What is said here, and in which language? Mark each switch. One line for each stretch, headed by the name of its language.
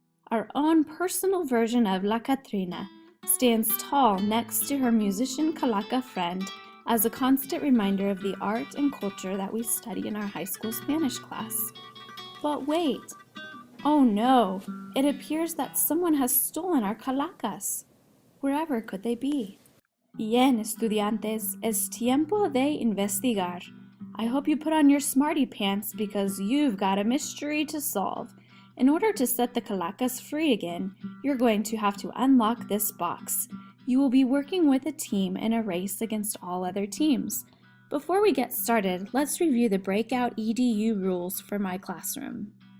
English: Our own personal version of La Catrina stands tall next to her musician calaca friend as a constant reminder of the art and culture that we study in our high school Spanish class. But wait! Oh no! It appears that someone has stolen our calacas. Wherever could they be?
Spanish: Bien, estudiantes, es tiempo de investigar.
English: I hope you put on your smarty pants because you've got a mystery to solve. In order to set the calacas free again, you're going to have to unlock this box. You will be working with a team in a race against all other teams. Before we get started, let's review the Breakout EDU rules for my classroom.